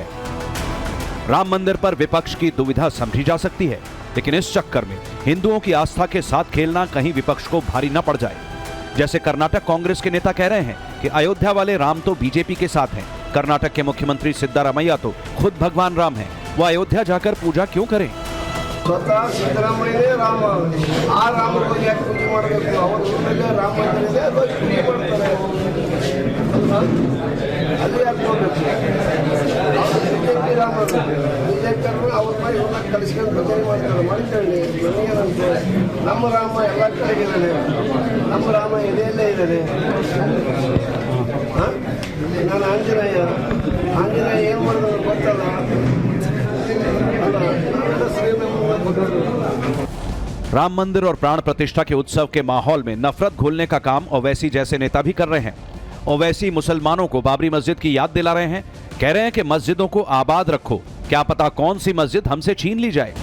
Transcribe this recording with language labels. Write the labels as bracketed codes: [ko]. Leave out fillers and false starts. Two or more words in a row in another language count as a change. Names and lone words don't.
[hi] राम मंदिर पर विपक्ष की दुविधा समझी जा सकती है, लेकिन इस चक्कर में हिंदुओं की आस्था के साथ खेलना कहीं विपक्ष को भारी न पड़ जाए। जैसे कर्नाटक कांग्रेस के नेता कह रहे हैं कि अयोध्या वाले राम तो बीजेपी के साथ हैं। कर्नाटक के मुख्यमंत्री सिद्धारमैया तो खुद भगवान राम हैं, वो अयोध्या जाकर पूजा क्यों करें? [kn] स्वतः सिद्धरामಯ್ಯ ರಾಮ ಆ ರಾಮನಿಗೆ ಯಾಕೆ ಪೂಜೆ ಮಾಡಬೇಕು? ಅವರ ಊರಲ್ಲಿ ರಾಮ ಮಂದಿರ ಇದೆ, ಅಲ್ಲಿ ಪೂಜೆ ಮಾಡ್ತಾರೆ. ಅಲ್ಲಿ ಯಾಕೆ ಹೋಗ್ಬೇಕು? ಬಿಜೆಪಿ ರಾಮರು ಬಿಜೆಪಿಯವರು ಅವ್ರ ಮೇಲೆ ಇವ್ರನ್ನ ಕಲಿಸ್ಕೊಂಡು ಭಜನೆ ಮಾಡ್ತಾರೆ. ಮಾಡ್ಕೊಳ್ಳಿ, ನನಗೇನಂತೆ ನಮ್ಮ ರಾಮ ಎಲ್ಲ ಕಡೆಗಿದ್ದಾನೆ, ನಮ್ಮ ರಾಮ ಎದೆಯಲ್ಲೇ ಇದ್ದಾನೆ. ನಾನು ಆಂಜನೇಯ ಏನು ಮಾಡಿದ್ರು ಗೊತ್ತಲ್ಲ. [hi] राम मंदिर और प्राण प्रतिष्ठा के उत्सव के माहौल में नफरत घोलने का काम ओवैसी जैसे नेता भी कर रहे हैं। ओवैसी मुसलमानों को बाबरी मस्जिद की याद दिला रहे हैं, कह रहे हैं कि मस्जिदों को आबाद रखो, क्या पता कौन सी मस्जिद हमसे छीन ली जाए।